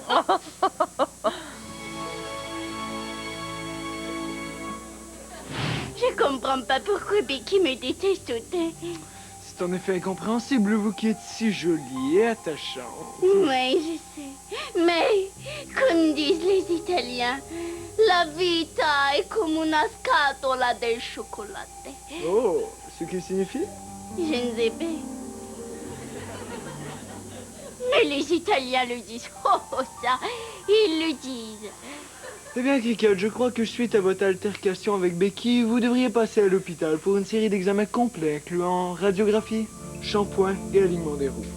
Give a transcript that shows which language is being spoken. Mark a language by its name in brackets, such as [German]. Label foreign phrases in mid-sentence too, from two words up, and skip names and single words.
[French] Je comprends pas pourquoi Becky me déteste autant. C'est en effet incompréhensible, vous qui êtes si jolie et attachante. Oui, je sais. Mais, comme disent les Italiens, [Italian] la vita è come una scatola del chocolate. [French] Oh, ce qui signifie? Je ne sais pas. Mais les Italiens le disent. Oh, ça, ils le disent. Eh bien, Cricket, je crois que suite à votre altercation avec Becky, vous devriez passer à l'hôpital pour une série d'examens complets, incluant radiographie, shampoing et alignement des roues.